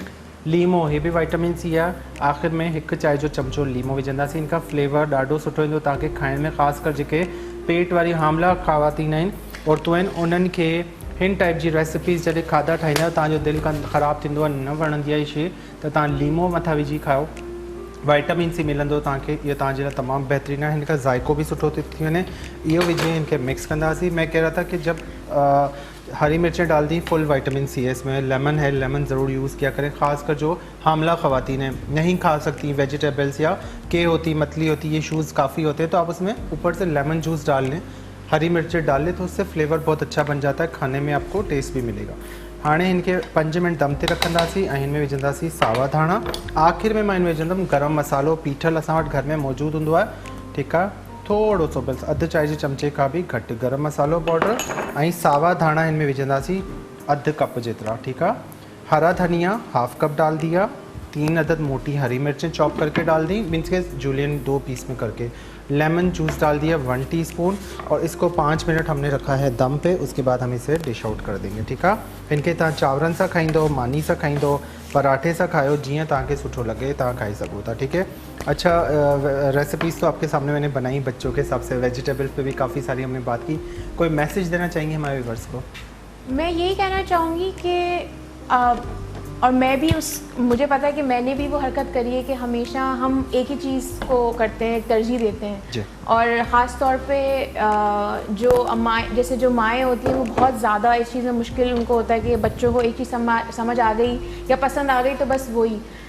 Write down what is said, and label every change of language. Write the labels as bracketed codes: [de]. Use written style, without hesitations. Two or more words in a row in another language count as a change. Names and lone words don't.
[sd] लीमो, हे बि विटामिन सी आहे, आख़िर में 1 चांहि जो चमचो लीमो विझंदासीं, इनका फ्लेवर ॾाढो सुठो ईंदो तव्हांखे खाइण में, ख़ासि कर जेके पेट वारी हामला ख़वातीन आहिनि, औरतूं आहिनि, उन्हनि खे हिन टाइप जी रेसिपीज़ जॾहिं खाधा ठाहींदा आहियो, तव्हांजो दिलि ख़राबु थींदो आहे, न वणंदी आहे शइ, त तव्हां लीमो मथां विझी खाओ, विटामिन सी मिलंदो तव्हांखे, इहो तव्हांजे लाइ तमामु बहितरीनु आहे, हिन खां ज़ाइक़ो बि सुठो थी वञे। इहो विझी हिनखे मिक्स कंदासीं। [ur] میں کہہ رہا تھا کہ جب ہری مرچیں ڈال دی، فل وٹامن سی ہے اس میں، لیمن ہے، لیمن ضرور یوز کیا کریں، خاص کر جو حاملہ خواتین ہیں، نہیں کھا سکتی ویجیٹیبلز یا کے ہوتی، متلی ہوتی، یہ ایشوز کافی ہوتے ہیں، تو آپ اس میں اوپر سے [en] lemon juice [ur] ڈال لیں، ہری مرچیں ڈال لیں، تو اس سے فلیور بہت اچھا بن جاتا ہے، کھانے میں آپ کو ٹیسٹ بھی ملے گا. [sd] हाणे इनके 5 मिनट दम ते रखंदासीं ऐं हिन में विझंदासीं सावा धाणा। आख़िर में मां हिन में विझंदमि गरम मसालो, पीठल असां वटि घर में मौजूदु हूंदो आहे, ठीकु आहे, थोरो सो बस अधु चांहि जे चमचे खां बि घटि गरम मसालो पाउडर, ऐं सावा धाणा हिन में विझंदासीं 1/2 कप जेतिरा, ठीकु आहे। [ur] ہرا دھنیا 1/2 کپ ڈال دیا، 3 عدد موٹی ہری مرچیں چاپ کر کے ڈال دی، مینز کے جولین 2 پیس میں کر کے. [en] lemon juice [ur] ڈال دیا 1 ٹی اسپون، اور اس کو 5 منٹ ہم نے رکھا ہے دم پہ، اس کے بعد ہم اسے [en] dish out [ur] کر دیں گے، ٹھیک ہے. [sd] इनके तव्हां चांवरनि सां खाईंदो, मानी सां खाईंदो, पराठे सां खाओ, जीअं तव्हांखे सुठो लगे तव्हां खाई सघो था, [ur] ٹھیک ہے. اچھا، ریسپیز تو آپ کے سامنے میں نے بنائی بچوں کے حساب سے، ویجیٹیبلز پہ بھی کافی ساری ہم نے بات کی. کوئی میسج دینا چاہیں گے ہمارے ویورز کو? میں یہی کہنا چاہوں گی کہ اور میں بھی مجھے پتا ہے کہ میں نے بھی وہ حرکت کری ہے کہ ہمیشہ ہم ایک ہی چیز کو کرتے ہیں، ترجیح دیتے ہیں، اور خاص طور پہ جو امائیں، جیسے جو مائیں ہوتی ہیں، وہ بہت زیادہ اس چیز میں مشکل ان کو ہوتا ہے کہ بچوں کو ایک چیز سمجھ آ گئی یا پسند آ گئی تو بس وہی.